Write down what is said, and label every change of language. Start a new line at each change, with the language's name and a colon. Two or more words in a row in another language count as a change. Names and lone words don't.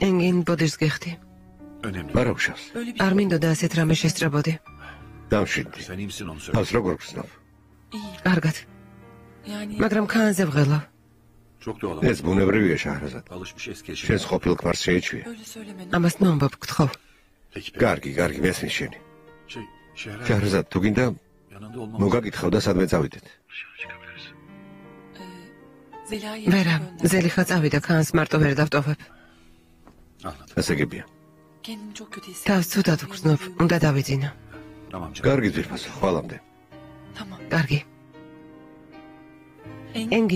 Georgian: ენგინ ბოდიშს გიხდი. არა უშავს.
Turkish: öyle bir
Georgian: არ მინდოდა ასეთ რამე შესწრებოდი. დამშვიდდი.
Turkish: Sen iyi misin onu söyle.
Georgian: თავს როგორ გრძნობ?
Turkish: iyi.
Georgian: კარგად.
Turkish: Yani
Georgian: მაგრამ ქანზე ვღელავ.
Turkish: Çok doğal.
Georgian: ეს ბუნებრივია შაჰრაზად.
Turkish: Alışmış eski eşi.
Georgian: შენს ყოფილ ქმარს შეეჩვია.
Turkish: öyle söyleme.
Georgian: ამას ნომბობ გთხოვ.
Turkish: Peki peki.
Georgian: კარგი, მესმის შენი. Şehra შაჰრაზად, თუ გინდა
Turkish: yanında olmam.
Georgian: მოგაკითხავ და სადმე წავიდეთ. ვერა, ზელიხა წავიდა, ქანს მარტო ვერ დავტოვებ. ასე გებია. თავს ცუდად ვგრძნობ, უნდა დავიძინო. კარგი ძირფასო, ხვალამდე. კარგი. ენგინ,